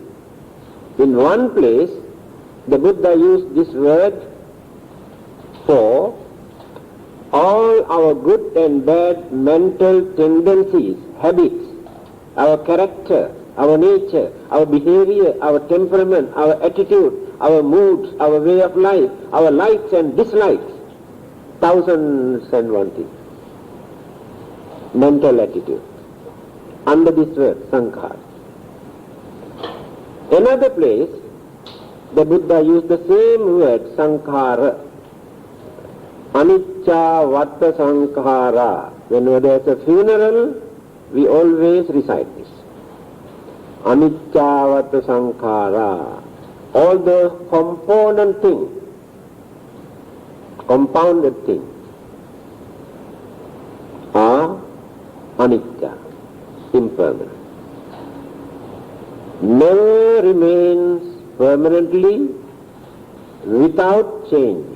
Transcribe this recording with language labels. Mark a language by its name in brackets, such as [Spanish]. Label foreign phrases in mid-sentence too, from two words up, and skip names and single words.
[English] In one place, the Buddha used this word for all our good and bad mental tendencies, habits, our character, our nature, our behavior, our temperament, our attitude, our moods, our way of life, our likes and dislikes, thousands and one things. Mental attitude. Under this word, sankhara. Another place, the Buddha used the same word, sankhara. [Pali] Anicca vatta sankhara. [English] Whenever there is a funeral, we always recite this. [Pali] Anicca vatta sankhara. [English] All those component things, compounded things, are anicca, impermanent. Never remains permanently without changing.